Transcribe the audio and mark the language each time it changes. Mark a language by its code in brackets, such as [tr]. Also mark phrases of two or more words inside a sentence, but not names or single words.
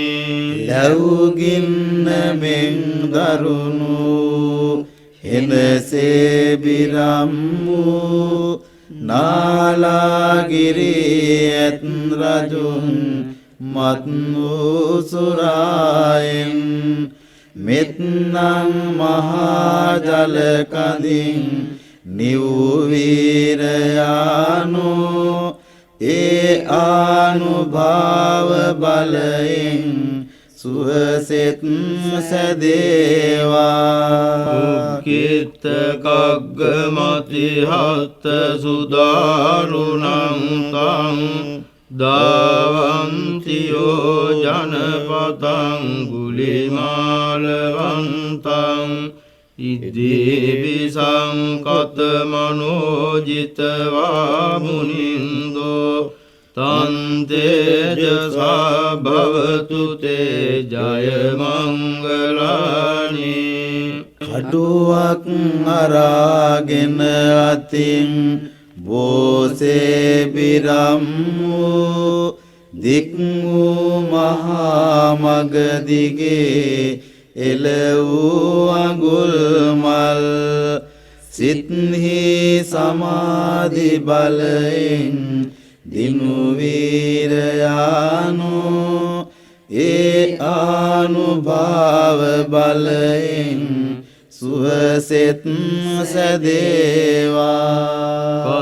[si] ලැවුගින්න මෙන් දරුණු එනසේ බිරම් වූ නාලාගිරී ඇත් රජුන් මත් වූ සුරායෙන් මෙත්නං මහා ජල කඳින් නිව්වීරයානු ඒ ආනුභාව බලයෙන් සුවසෙත් සැදේවා [pi] උක්කිත කග්ගමතිහත්ත සුදාරුණං තං දාවන්තියෝ ජනපතං ගුලිමාලවන්තං ඉද්දීපිසං කතමනෝජිතවා මුනින්දෝ තං තේජසා භවතු තේ ජය මංගලානි [si] කටුවක් අරාගෙන අතින් බෝසේ බිරම් වූ දික් වූ මහා මග දිගේ එල වූ අඟුල් මල් සිත්හි සමාධි බලයෙන් දිනු වීරයානු ඒ ආනුභාව බලයෙන් සුවසෙත් සැදේවා